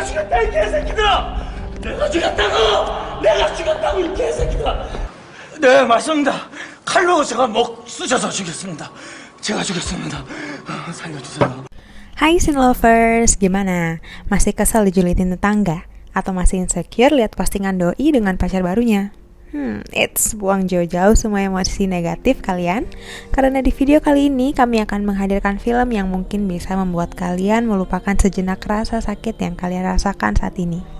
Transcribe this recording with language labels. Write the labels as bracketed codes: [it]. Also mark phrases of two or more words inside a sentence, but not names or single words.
[ko] 이 개새끼들아! 내가 죽였다고! 내가 죽였다고 이 개새끼들아! 네, 맞습니다. 칼로 제가 목 쑤셔서 죽였습니다. 제가 죽였습니다. 살려주세요. [id] Hai Scene Lovers, gimana? Masih kesel dijulitin tetangga? Atau masih insecure lihat postingan doi dengan pacar barunya? It's buang jauh-jauh semua emosi negatif kalian. Karena di video kali ini kami akan menghadirkan film yang mungkin bisa membuat kalian melupakan sejenak rasa sakit yang kalian rasakan saat ini.